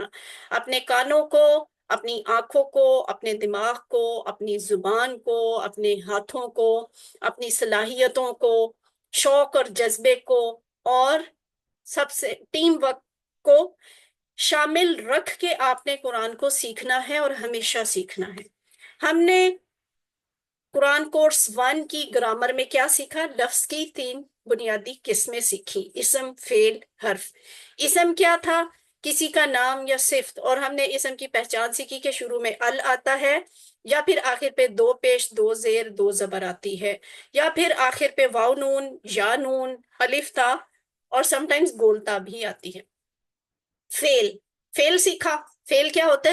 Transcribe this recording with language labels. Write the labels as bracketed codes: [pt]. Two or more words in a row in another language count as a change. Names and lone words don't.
[ur] اپنے کانوں کو، اپنی آنکھوں کو، اپنے دماغ کو، اپنی زبان کو، اپنے ہاتھوں کو، اپنی صلاحیتوں کو، شوق اور جذبے کو، اور سب سے [en] team work [ur] کو شامل رکھ کے آپ نے قرآن کو سیکھنا ہے، اور ہمیشہ سیکھنا ہے. ہم نے قرآن کورس 1 کی گرامر میں کیا سیکھا؟ لفظ کی 3 بنیادی قسمیں سیکھی: اسم، فعل، حرف. اسم کیا تھا؟ کسی کا نام یا صفت. اور ہم نے اسم کی پہچان سیکھی کہ شروع میں ال آتا ہے، یا پھر آخر پہ 2 پیش، 2 زیر، 2 زبر آتی ہے، یا پھر آخر پہ واو نون، یا نون، الف تا، اور سم ٹائمز گولتا بھی آتی ہے. فعل. فعل سیکھا. فعل کیا ہوتا ہے؟